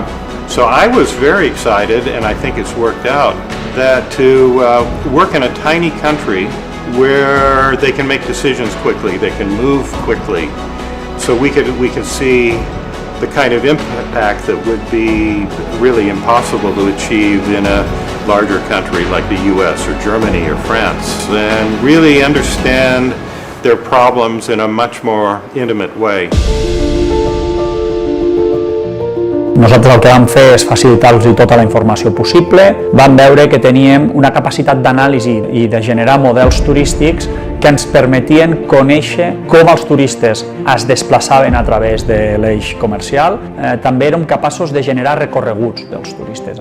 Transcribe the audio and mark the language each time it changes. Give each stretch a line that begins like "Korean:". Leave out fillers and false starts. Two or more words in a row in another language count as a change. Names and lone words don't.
English: So I was very excited, and I think it's worked out, that to work in a tiny country where they can make decisions quickly, they can move quickly, so we can see the kind of impact that would be really impossible to achieve in a larger country like the US or Germany or France, and really understand their problems in a much more intimate way.
Catalan: Nosaltres el que vam fer és facilitar-los tota la informació possible. Vam veure que teníem una capacitat d'anàlisi i de generar models turístics que ens permetien conèixer com els turistes es desplaçaven a través de l'eix comercial. També érem capaços de generar recorreguts dels turistes.